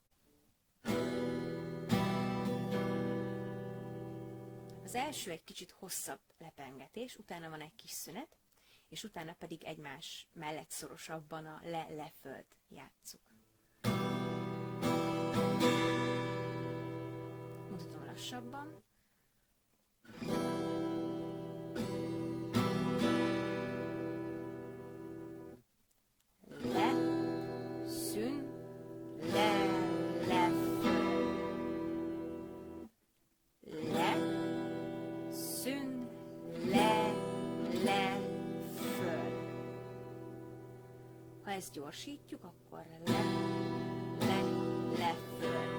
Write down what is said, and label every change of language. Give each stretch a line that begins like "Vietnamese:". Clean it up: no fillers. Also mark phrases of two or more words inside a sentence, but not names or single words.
Hungarian: Az első egy kicsit hosszabb lepengetés, utána van egy kis szünet, és utána pedig egymás mellett szorosabban a le, le, föld játsszuk. Mutatom lassabban. Le, szün, le, le, föl. Le, szün, le, le, föl. Ha ezt gyorsítjuk, akkor le, le, le, föl.